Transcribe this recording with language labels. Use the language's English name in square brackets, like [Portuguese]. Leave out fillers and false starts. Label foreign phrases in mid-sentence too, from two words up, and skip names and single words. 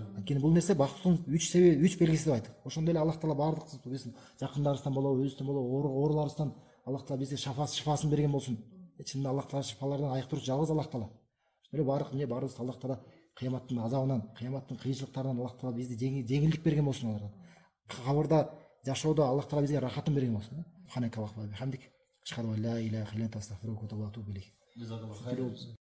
[Kyrgyz] Анткени бул нерсе бактын 3 белгиси деп айтат. Ошондой эле Аллах Таала баардык биздин жакындарыбыздан болобу, өзүбүздөн болобу ооруларыбыздан Аллах Таала бизге шифасын берген болсун. Чынында Аллах Таала шифалардан айык туруучу жалгыз Аллах Таала. Ошондой баарыбыз Аллах Таала кыяматтын азабынан, кыяматтын кыйынчылыктарынан Аллах Таала бизди жеңилдик берген болсун аларга. Кабырда жашоодо Аллах Таала бизге рахатын берген болсун. [Arabic] سبحانك اللهم وبحمدك. أشهد أن لا إله إلا أنت أستغفرك وأتوب إليك.